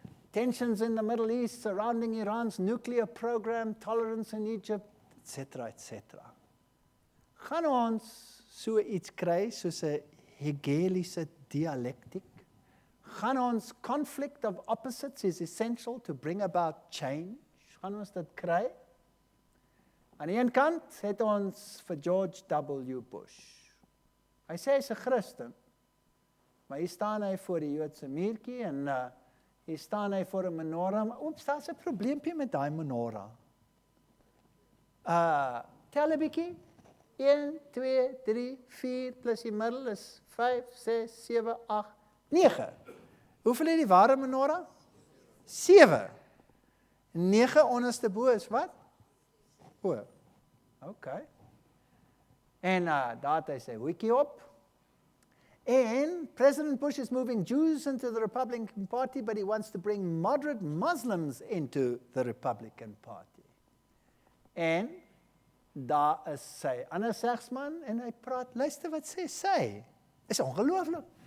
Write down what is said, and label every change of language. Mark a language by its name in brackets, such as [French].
[English] Tensions in the Middle East surrounding Iran's nuclear program, tolerance in Egypt, etc., etc. [Afrikaans] Gaan ons so iets kry soos 'n Hegeliese dialektiek? Gaan ons [English] conflict of opposites is essential to bring about change? [Afrikaans] Gaan ons dit kry? Aan die een kant het ons vir George W. Bush. Hy sê hy's 'n Christen, maar hier staan hy voor die Joodse muurtjie en hier staan hy voor 'n menorah. Oeps, daar's 'n probleempie met daai menorah. Tel 'n bietjie. 1, 2, 3, 4 plus die middel is 5, 6, 7, 8, 9. Hoeveel het die ware menorah? 7. 9 onderste bo is wat? O. Okay. En daar het hy sy hoekie op. [English] And President Bush is moving Jews into the Republican Party, but he wants to bring moderate Muslims into the Republican Party. [Afrikaans] En daar is sy ander segsman en hy praat, luister wat sê sy. Is ongelooflik.